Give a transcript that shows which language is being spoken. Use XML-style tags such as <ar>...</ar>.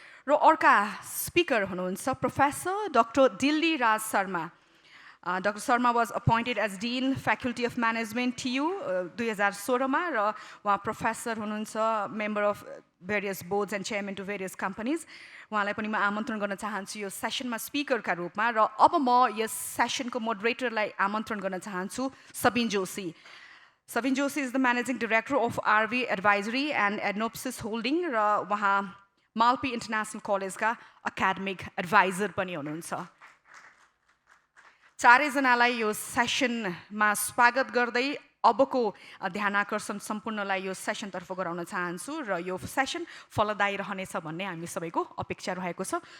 <ne>र अर्का स्पिकर हुनुहुन्छ professor doctor Delhi Raj Sharma.</ne> <en>Dr. Sharma was appointed as Dean, Faculty of Management, TU, 2016</en> <ne>र उहाँ प्रोफेसर हुनुहुन्छ,</ne> <en>member of various boards and chairman to various companies।</en> <ne>उहाँलाई पनि म आमन्त्रण गर्न चाहन्छु यो सेसनमा स्पिकरका रूपमा। र अब म यस सेसनको मोडरेटरलाई आमन्त्रण गर्न चाहन्छु Sabin Joshi.</ne> <en>Sabin Joshi is the Managing Director of RV Advisory and Adnopsis Holding</en> <ne>र उहाँ मालपी इन्टरनेसनल कलेजका एकाडेमिक एडभाइजर पनि हुनुहुन्छ। चारैजनालाई यो सेसनमा स्वागत गर्दै अबको ध्यानाकर्षण सम्पूर्णलाई यो सेसनतर्फ गराउन चाहन्छु र यो सेसन फलदायी रहनेछ भन्ने हामी सबैको अपेक्षा रहेको छ।</ne>